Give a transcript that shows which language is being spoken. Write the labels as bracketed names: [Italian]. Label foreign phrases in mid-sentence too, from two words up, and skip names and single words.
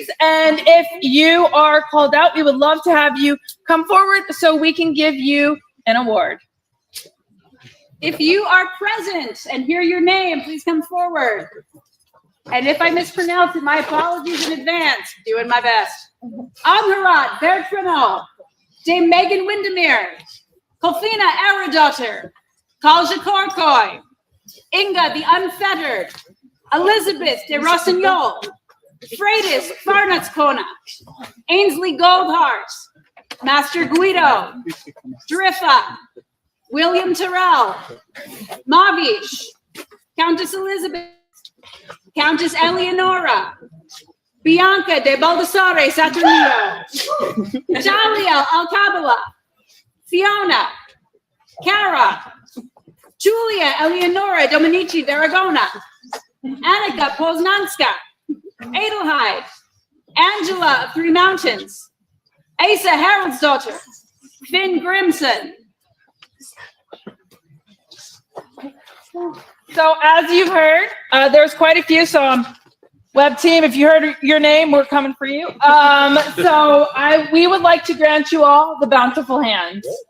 [English] And if you are called out, we would love to have you come forward so we can give you an award. If you are present and hear your name, please come forward. And if I mispronounce it, my apologies in advance. Doing my best. Amharad Bertrano, Dame Megan Windermere, Kolfina Aradotter, Kalja Korkoi, Inga the Unfettered, Elizabeth de Rossignol, Freitas Farnatskona, Ainsley Goldhart, Master Guido, Driffa, William Terrell, Mavish, Countess Elizabeth, Countess Eleonora, Bianca de Baldassare Saturnino, Jaliel Alcabala, Fiona, Cara, Julia Eleonora Dominici d'Aragona, Annika Poznanska, Adelheid, Angela of Three Mountains, Asa Haraldsdottir, Finn Grimson. So as you've heard, there's quite a few. So web team, if you heard your name, we're coming for you. We would like to grant you all the bountiful hand.